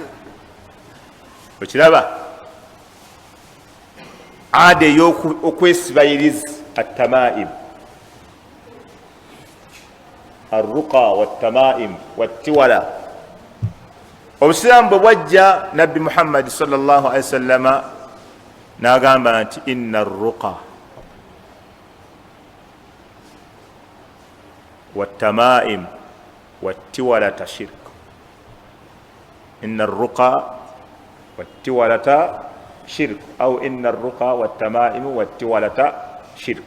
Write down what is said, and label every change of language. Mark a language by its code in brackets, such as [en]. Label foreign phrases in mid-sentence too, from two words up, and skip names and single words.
[lg] Okiraba ade y'okwesiba irizi [ar] التمائم، الرقى والتمائم والتولة. [lg] Obusiraamu bwe bwajja Nabbi Muhammad [ar] صلى الله عليه وسلم [lg] n'agamba nti [ar] إن الرقى والتمائم والتولة شرك، إن الرقى والتولة شرك أو إن الرقى والتمائم والتولة شرك.